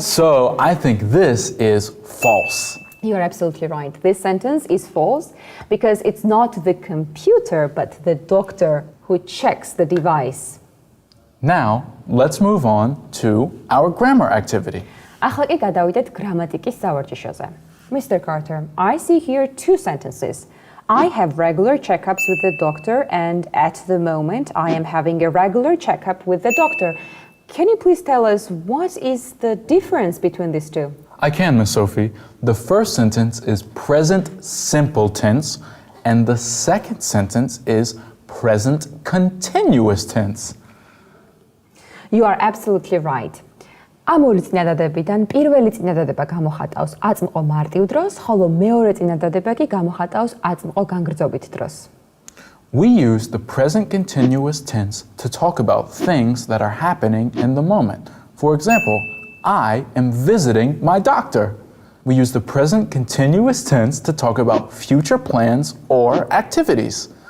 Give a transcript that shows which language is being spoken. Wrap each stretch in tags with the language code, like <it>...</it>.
<en>So I think this is false. You are absolutely right. This sentence is false because it's not the computer but the doctor who checks the device. Now, let's move on to our grammar activity.</en> <ka>ახლა კი გადავიდეთ გრამატიკის სავარჯიშოზე.</ka> <en>Mr. Carter, I see here two sentences. I have regular checkups with the doctor, and at the moment I am having a regular checkup with the doctor. Can you please tell us what is the difference between these two? I can, Miss Sophie. The first sentence is present simple tense, and the second sentence is present continuous tense. You are absolutely right.</en> <ka>ამ ორი წინადადებიდან პირველი წინადადება გამოხატავს აწმყო მარტივ დროს, ხოლო მეორე წინადადება კი გამოხატავს აწმყო განგრძობით დროს.</ka> <en>We use the present continuous tense to talk about things that are happening in the moment. For example, I am visiting my doctor. We use the present continuous tense to talk about future plans or activities.</en>